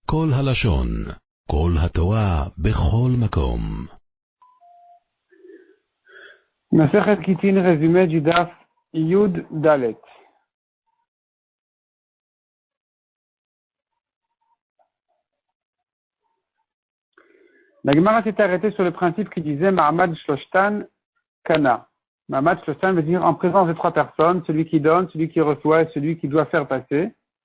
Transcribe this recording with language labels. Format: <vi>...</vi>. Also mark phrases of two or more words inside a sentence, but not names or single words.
<he>כל הלשון, כל התורה, בכל מקום. מסכת גיטין,</he> <fr>résumé du</fr> <he>דף יוד דלת.</he> <fr>La Gemara s'est arrêtée sur le principe qui disait</fr> <he>מעמד שלשתן קנה. מעמד שלשתן</he> <fr>veut dire en présence de trois personnes, celui qui donne, celui qui reçoit et celui qui doit faire passer.</fr>